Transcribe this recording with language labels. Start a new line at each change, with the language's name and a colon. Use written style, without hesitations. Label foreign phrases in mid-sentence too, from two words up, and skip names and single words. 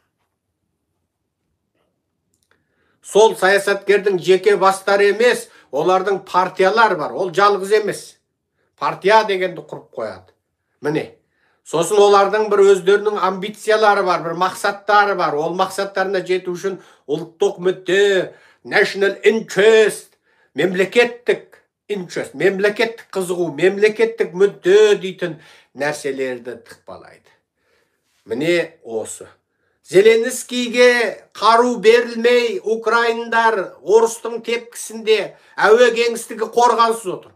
Kazakh: Сол саясаткердің жеке бастары емес, олардың партиялар бар. Ол жалғыз емес. Партия дегенді құрып қояды. Міне, сосын олардың бір өздерінің амбициялары бар, бір мақсаттары бар. Ол мақсаттарына жету үшін ұлттық мүдде,
English: national interest, мемлекеттік interest,
Kazakh: мемлекеттік қызығу, мемлекеттік мүдде дейтін нәрселерді тықпалайды. Міне осы. Зеленскийге қару берілмей, украиндар орыстың тепкісінде әуе кеңістігі қорғансыз отыр.